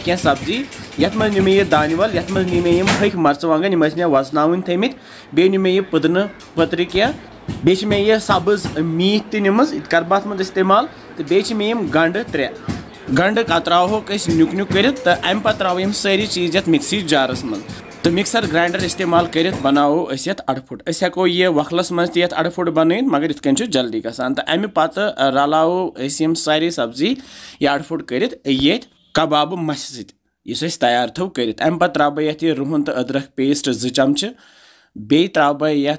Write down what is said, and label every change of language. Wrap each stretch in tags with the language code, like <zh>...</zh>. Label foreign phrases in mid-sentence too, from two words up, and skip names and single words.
<ks>क्या सब्जी यथ मज नी मे यह दानवल यथ मज नी मे यम हक मरचवांगन यम मे वजन थमित बे नी मे यह पुदन पत्र क्या बे मे यह सब्ज मीट तमज इत कर बत मज इस्तेमाल तो बे मे यम गंड 3 गंड त्रावोक नुक नुक कर तो अम पे त्राव यम सारी चीज ये मिक्सी जारस मज तो</ks> <en>mixer grinder</en> <ks>इस्तेमाल कर बनाओ ये अड़फुट हेको यह वखलस मज ये अड़फुट बन मगर इत जल्दी गसान तो अमे पत रलावो यम सारी सब्जी यह अड़फुट कर ये कबाब मस सस तैयार थो कर अमे पे त्रा बह ये रुहन तो अदरक पेस्ट 2 चमचे बे त्रा बह ये</ks>